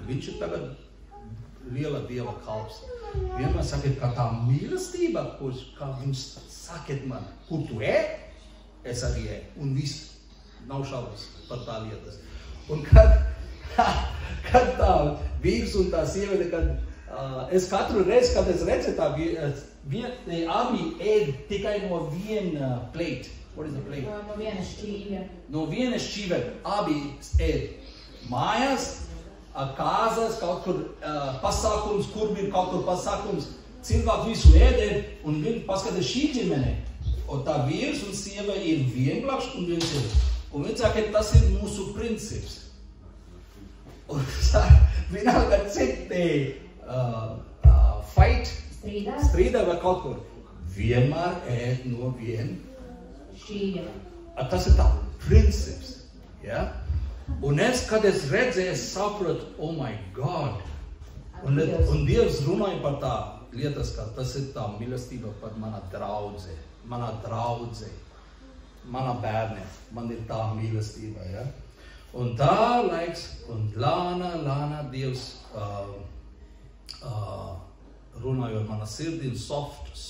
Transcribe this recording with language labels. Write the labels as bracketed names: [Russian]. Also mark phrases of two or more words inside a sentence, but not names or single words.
[Latvian] Viņš ir tagad liela Dieva kalps. Vienmēr sakiet, ka tā mīlestība, kā viņš sakiet man, kur tu es arī un viss, nav šaubas par tā lietas. Un kad tā vīrs un tā sieviete, kad es katru reizi, kad es redzu tā abi ēd tikai no viena plate. [English] What is the plate? [Latvian] No viena šķīvja. No viena šķīvja abi ēd. Mājās, kāzas, kaut kur pasākums, kur ir kaut kur pasākums. Cilvēki visu ēd, un viņi paskatās šī ģimene. Un tā vīrs un sieva ir vienblakš, un viņš ir. Un viņš saka, tas ir mūsu princips. Un vienalga citi fight, strīdā vai kaut kur. Vienmēr ēd no viena. Tas ir tā princips, ja? Un kad es redzēju, es saprotu, [English] oh my God. [Latvian] Un Dievs runāja par tā lietas, ka tas ir tā mīlestība par mana draudze, mana bērne, man ir tā mīlestība, ja? Un tā laiks, un lāna Dievs runājot mana sirdī, soft.